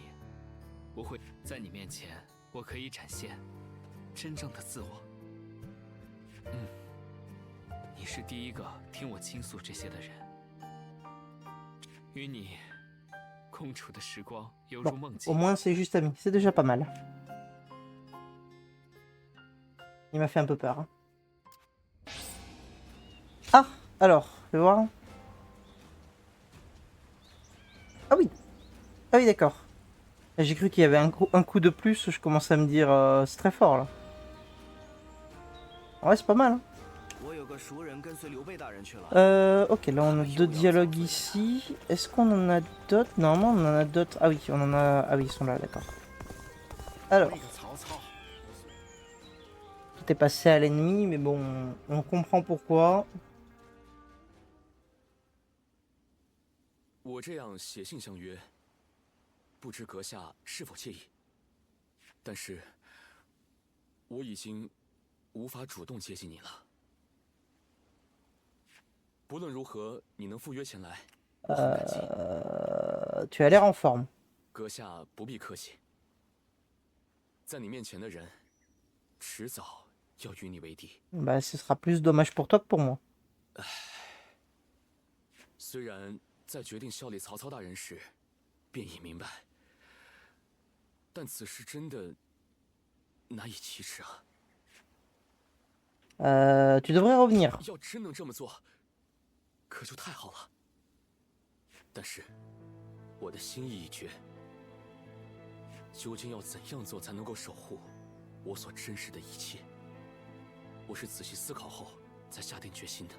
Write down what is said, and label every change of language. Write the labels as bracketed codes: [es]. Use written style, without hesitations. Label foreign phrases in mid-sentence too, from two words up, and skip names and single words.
[zh] 不会在你面前，我可以展现真正的自我。你是第一个听我倾诉这些的人。与你共处的时光犹如 [fr] Bon, [zh] 梦境。 [fr] au moins c'est juste ami, c'est déjà pas mal. Il m'a fait un peu peur. Hein. Ah, alors, je vais voir. Ah oui, ah oui d'accord. J'ai cru qu'il y avait un coup de plus, je commence à me dire c'est très fort là. Ouais, c'est pas mal. Hein. Ok, là on a 2 dialogues ici. Est-ce qu'on en a d'autres? Normalement on en a d'autres. Ah oui, on en a. Ah oui, ils sont là, d'accord. Alors. Tout est passé à l'ennemi, mais bon, on comprend pourquoi. [zh] 我这样写信相约。不知阁下是否介意？但是，我已经无法主动接近你了。不论如何，你能赴约前来，我很感激。 [fr] Tu as l'air en forme. [zh] 阁下不必客气。在你面前的人，迟早要与你为敌。 [fr] Bah, ce sera plus dommage pour toi que pour moi. [zh] 虽然在决定效力曹操大人时，便已明白，但此时真的难以启齿啊。 [fr] Tu devrais revenir. [zh] 要真能这么做，可就太好了。但是，我的心意已决，究竟要怎样做才能够守护我所珍视的一切？我是仔细思考后才下定决心的。